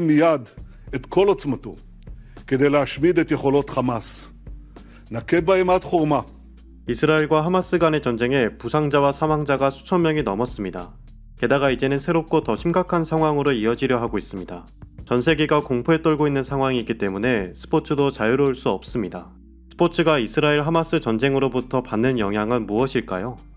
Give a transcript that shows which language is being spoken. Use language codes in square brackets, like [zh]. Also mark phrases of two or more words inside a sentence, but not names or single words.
[he] מיד את כל עוצמתו כדי להשמיד את יכולות חמאס. נכה בהם עד חורמה. [ko] 이스라엘과 하마스 간의 전쟁에 부상자와 사망자가 수천 명이 넘었습니다. 게다가 이제는 새롭고 더 심각한 상황으로 이어지려 하고 있습니다. 전 세계가 공포에 떨고 있는 상황이기 때문에 스포츠도 자유로울 수 없습니다. 스포츠가 이스라엘 하마스 전쟁으로부터 받는 영향은 무엇일까요?